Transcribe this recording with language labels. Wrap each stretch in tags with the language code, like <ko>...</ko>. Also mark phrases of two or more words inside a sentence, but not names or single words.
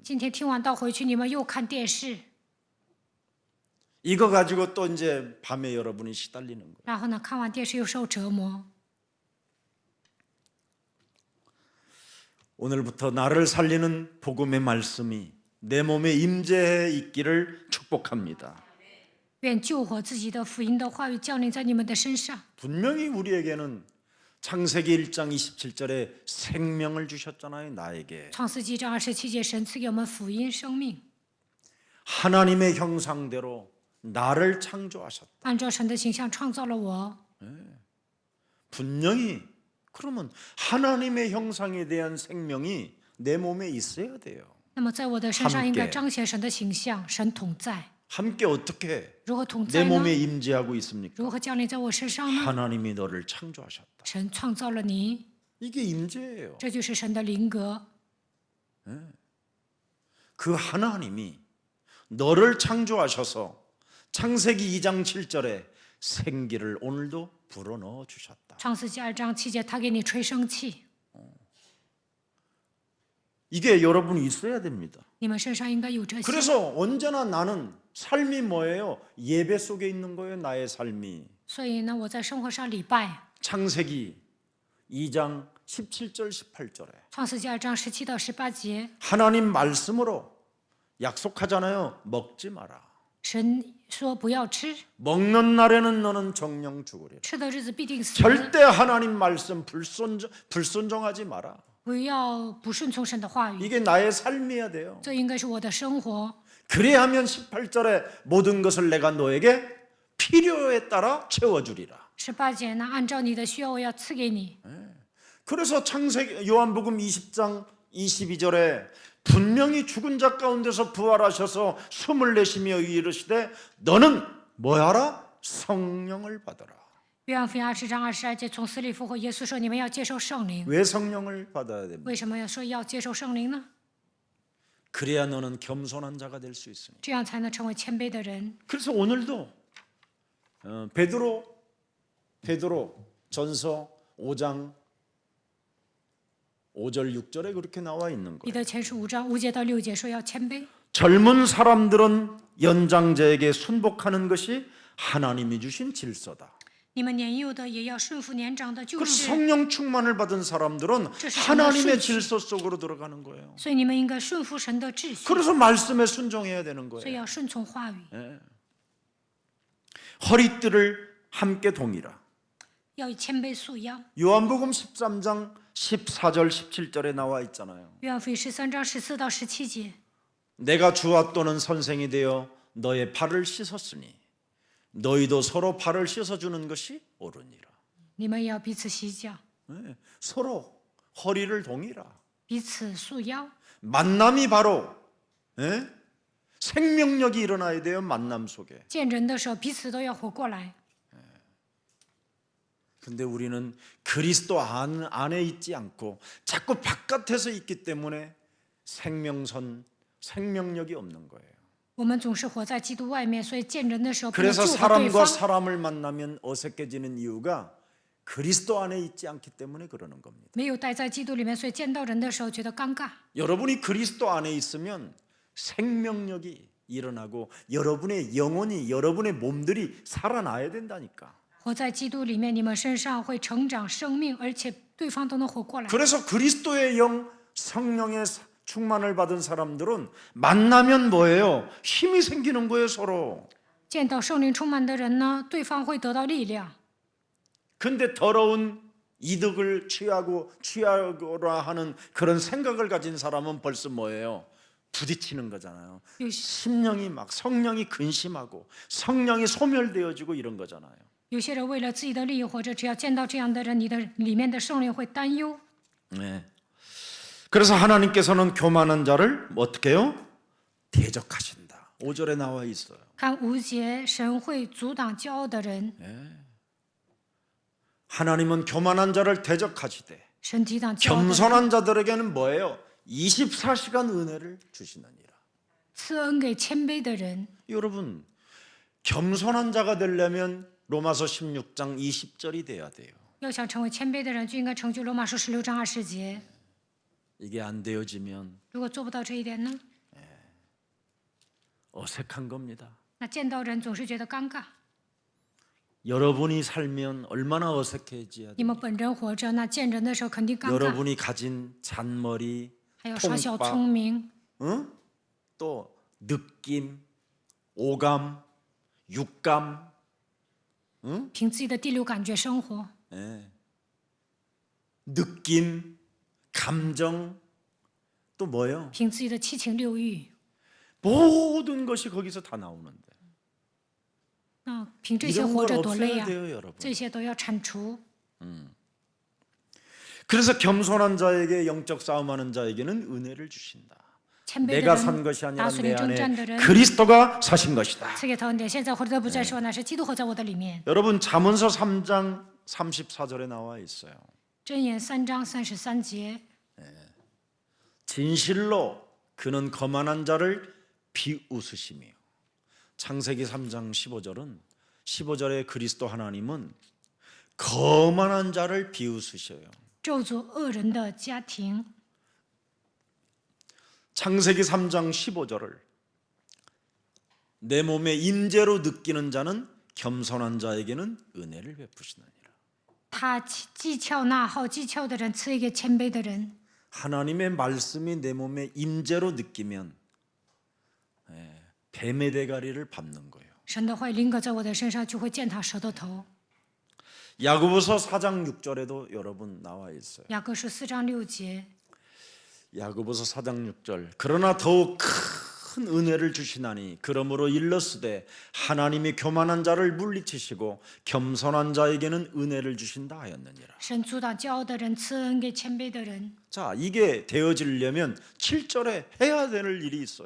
<zh>今天听完道回去，你们又看电视，</zh> <ko>이거 가지고 또 이제 밤에 여러분이 시달리는 거예요.</ko> <zh>然后呢，看完电视又受折磨。</zh> <ko>오늘부터 나를 살리는 복음의 말씀이 내 몸에 임재해 있기를 축복합니다.</ko> <zh>愿救活自己的福音的话语降临在你们的身上。</zh> <ko>분명히 우리에게는 창세기 1장 27절에 생명을 주셨잖아요, 나에게.</ko> <zh>创世纪章27节，神赐给我们福音生命，</zh> <ko>하나님의 형상대로 나를 창조하셨다.</ko> <zh>按照神的形象创造了我。</zh> <ko>분명히 그러면 하나님의 형상에 대한 생명이 내 몸에 있어야 돼요.</ko> <zh>那么在我的身上应该</zh> <ko>함께</ko> <zh>彰显神的形象，神同在。</zh> <ko>함께 어떻게</ko> <zh>如何同</zh> <ko>내</ko> <zh>在呢？</zh> <ko>몸에 임재하고 있습니까?</ko> <zh>如何降临在我身上呢？</zh> <ko>하나님이 너를 창조하셨다.</ko> <zh>神创造了你，</zh> <ko>이게 임재예요.</ko> <zh>这就是神的灵格。</zh> <ko>그 하나님이 너를 창조하셔서 창세기 2장 7절에 생기를 오늘도 불어넣어 주셨다.</ko> <zh>创世纪2章7节，他给你吹生气，</zh> <ko>이게 여러분이 있어야 됩니다.</ko> <zh>你们身上应该有这些。</zh> <ko>그래서 언제나 나는 삶이 뭐예요? 예배 속에 있는 거예요. 나의 삶이.</ko> <zh>所以呢，我在生活上礼拜，</zh> <ko>창세기 2장 17절 18절에</ko> <zh>创世纪2章17到18节，</zh> <ko>하나님 말씀으로 약속하잖아요. 먹지 마라.</ko> <zh>神说不要吃，</zh> <ko>먹는 날에는 너는 정령 죽으리라.</ko> <zh>吃的日子必定死。</zh> <ko>절대 하나님 말씀 불순종하지 마라.</ko> <zh>不要不顺从神的话语，</zh> <ko>이게 나의 삶이어야 돼요.</ko> <zh>这应该是我的生活。</zh> <ko>그래야 하면 18절에 모든 것을 내가 너에게 필요에 따라 채워주리라.</ko> <zh>18 节呢，按照你的需要，我要赐给你。</zh> <ko>그래서 창세기 요한복음 20장 22절에 분명히 죽은 자 가운데서 부활하셔서 숨을 내쉬며 이르시되 너는 뭐하라? 성령을 받아라.</ko> <zh>约翰福音20章22节，从死里复活。耶稣说：“你们要接受圣灵。</zh> <ko>왜 성령을 받아야 됩니까?</ko> <zh>为什么要说要接受圣灵呢？</zh> <ko>그래야 너는 겸손한 자가 될 수 있으니.</ko> <zh>这样才能成为谦卑的人。</zh> <ko>그래서 오늘도 베드로 전서 5장 5절 6절에 그렇게 나와 있는</ko> <zh>彼</zh> <ko>거예요.</ko> <zh>得前书5章5节到6节说要谦卑。</zh> <ko>젊은 사람들은 연장자에게 순복하는 것이 하나님이 주신 질서다.</ko> <zh>你们年幼的也要顺服年长的，就</zh> <ko>그래서</ko> <zh>是。</zh> <ko>성령 충만을 받은 사람들은 하나님의 질서 속으로 들어가는 거예요.</ko> <zh>所以你们应该顺服神的秩序，</zh> <ko>그래서 말씀에 순종해야 되는</ko> <zh>所以</zh> <ko>거예요.</ko> <zh>要顺从话语，</zh> <ko>허리띠를 함께 동이라.</ko> <zh>要谦卑束腰。</zh> <ko>요한복음 13장 14절 17절에 나와 있잖아요.</ko> <zh>约翰福音13章14到17节，</zh> <ko>내가 주와 또는 선생이 되어 너의 발을 씻었으니 너희도 서로 발을 씻어주는 것이 옳으니라.</ko> <zh>你们也要彼此洗脚，</zh> <ko>서로 허리를 동이라.</ko> <zh>彼此束腰。</zh> <ko>만남이 바로 생명력이 일어나야 돼요. 만남 속에.</ko> <zh>见人的时候，彼此都要活过来。</zh> <ko>근데 우리는 그리스도 안에 있지 않고 자꾸 바깥에서 있기 때문에 생명력이 없는 거예요.</ko> <zh>我们总是活在基督外面，所以见人的时候不能</zh> <ko>그래서</ko> <zh>救活对</zh> <ko>사람과</ko> <zh>方。</zh> <ko>사람을 만나면 어색해지는 이유가 그리스도 안에 있지 않기 때문에 그러는 겁니다.</ko> <zh>没有待在基督里面，所以见到人的时候觉得尴尬。</zh> <ko>여러분이 그리스도 안에 있으면 생명력이 일어나고 여러분의 영혼이 여러분의 몸들이 살아나야 된다니까.</ko> <zh>活在基督里面，你们身上会成长生命，而且对方都能活过来。</zh> <ko>그래서 그리스도의 영 성령의 충만을 받은 사람들은 만나면 뭐예요? 힘이 생기는 거예요, 서로.</ko> <zh>见到圣灵充满的人呢，对方会得到力量。</zh> <ko>근데 더러운 이득을 취하거나 하는 그런 생각을 가진 사람은 벌써 뭐예요? 부딪히는 거잖아요.</ko> <zh>有</zh> <ko>심령이 막 성령이 근심하고 성령이 소멸되어지고 이런 거잖아요.</ko> <zh>有些人为了自己的利益，或者只要见到这样的人，你的里面的圣灵会担忧。</zh> <ko>네. 그래서 하나님께서는 교만한 자를 어떻게 해요? 대적하신다. 5절에 나와 있어요.</ko> <zh>看5节，神会阻挡骄傲的人，</zh> <ko>하나님은 교만한 자를 대적하시되</ko> <zh>神抵挡骄傲的人，</zh> <ko>겸손한 자들에게는 뭐예요? 24시간 은혜를 주시느니라.</ko> <zh>赐恩给谦卑的人。</zh> <ko>여러분, 겸손한 자가 되려면 로마서 16장 20절이 돼야 돼요.</ko> <zh>要想成为谦卑的人，就应该成就罗马书16章20节。</zh> <ko>이게 안 되어지면</ko> <zh>如果做不到这一点呢，</zh> <ko>어색한 겁니다.</ko> <zh>那见到人总是觉得尴尬。</zh> <ko>여러분이 살면 얼마나 어색해져야</ko> <zh>你</zh> <ko>돼요.</ko> <zh>们本人活着，那见人的时候肯定尴尬。</zh> <ko>여러분이 가진 잔머리,</ko> <zh>还有耍小</zh> <ko>통박,</ko> <zh>聪明，</zh> <ko>또 느낌, 오감, 육감,</ko> <zh>凭自己的第六感觉生活，</zh> <ko>느낌, 감정, 또 뭐예요?</ko> <zh>凭自己的七情六欲，</zh> <ko>모든 것이 거기서 다 나오는데</ko> <zh>那凭这些</zh> <ko>이런</ko> <zh>活</zh> <ko>걸</ko> <zh>着多累</zh> <ko>없애야</ko> <zh>呀！</zh> <ko>돼요, 여러분.</ko> <zh>这些都要铲除。</zh> <ko>그래서 겸손한 자에게 영적 싸움하는 자에게는 은혜를 주신다.</ko> <zh>谦卑的</zh> <ko>내가 산</ko> <zh>人</zh> <ko>것이</ko> <zh>打</zh> <ko>아니라</ko> <zh>属</zh> <ko>내</ko> <zh>灵征战的</zh> <ko>안에</ko> <zh>人，</zh> <ko>그리스도가 사신 것이다.</ko> <zh>赐给他恩典。现在活着不再是我，乃是基督活在我的里面。</zh> <ko>여러분 잠언서 3장 34절에 나와 있어요.</ko> <zh>箴言3章33节，</zh> <ko>진실로 그는 거만한 자를 비웃으시며 창세기 3장 15절에 그리스도 하나님은 거만한 자를 비웃으셔요.</ko> <zh>咒诅恶人的家庭，</zh> <ko>창세기 3장 15절을 내 몸의 임재로 느끼는 자는 겸손한 자에게는 은혜를 베푸시느니라.</ko> <zh>他讥诮那好讥诮的人，赐给谦卑的人。</zh> <ko>하나님의 말씀이 내 몸의 임재로 느끼면 뱀의 대가리를 밟는 거예요.</ko> <zh>神的话临格在我的身上，就会践踏蛇的头。</zh> <ko>야고보서 4장 6절에도 여러분 나와 있어요.</ko> <zh>雅各书4章6节，</zh> <ko>야고보서 4장 6절. 그러나 더욱 큰 은혜를 주시나니 그러므로 일렀으되 하나님이 교만한 자를 물리치시고 겸손한 자에게는 은혜를 주신다 하였느니라.</ko> <zh>神阻挡骄傲的人，赐恩给谦卑的人。</zh> <ko>자, 이게 되어지려면 7절에 해야 될 일이 있어요.</ko>